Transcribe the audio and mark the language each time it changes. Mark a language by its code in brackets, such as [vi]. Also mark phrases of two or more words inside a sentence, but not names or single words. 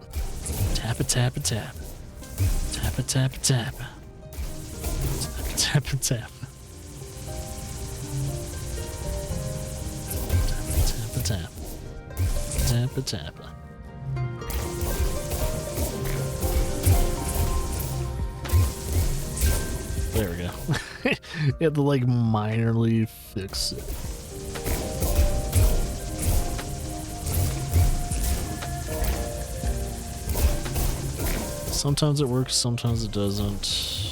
[en] Tap it, tap it, tap. Tap it, tap it, tap. Tap it, tap. Tap. Tap a tap. There we go. You have to like minorly fix it. Sometimes it works, sometimes it doesn't.